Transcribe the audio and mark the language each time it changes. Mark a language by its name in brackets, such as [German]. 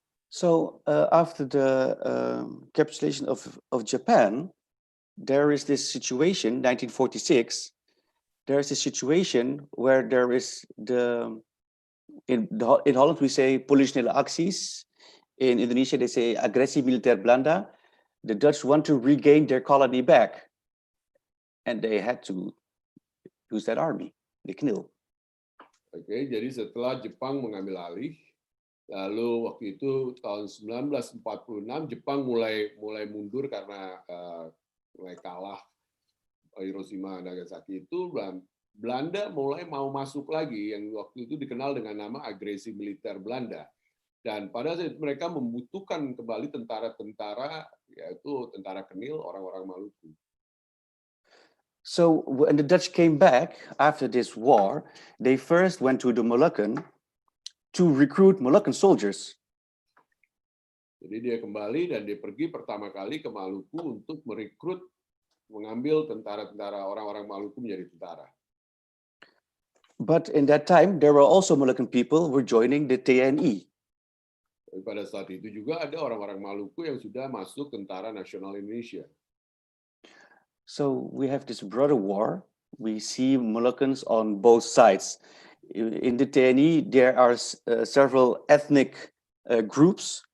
[English] So after the capitulation of Japan, there is this situation, 1946, there is a situation where there is in Holland we say [Dutch] politionele acties, [English] in Indonesia they say [Indonesian] agresi militer Belanda. [English] The Dutch want to regain their colony back. And they had to use that army, the KNIL. [Indonesian] Oke, jadi setelah Jepang mengambil alih, lalu waktu itu tahun 1946 Jepang mulai mundur karena mulai kalah Hiroshima dan Nagasaki itu, Belanda mulai mau masuk lagi yang waktu itu dikenal dengan nama agresi militer Belanda. Dan pada saat itu mereka membutuhkan kembali tentara-tentara, yaitu tentara KNIL, orang-orang Maluku. [English] So when the Dutch came back after this war, they first went to the Moluccan to recruit Moluccan soldiers. [Indonesian] Jadi dia kembali dan dia pergi pertama kali ke Maluku untuk merekrut, mengambil tentara-tentara orang-orang Maluku menjadi tentara. [English] But in that time, there were also Moluccan people who were joining the TNI. [Indonesian] Pada saat itu juga ada orang-orang Maluku yang sudah masuk Tentara Nasional Indonesia. [English] So we have this brother war. We see Moluccans on both sides. In the TNI, there are several ethnic groups.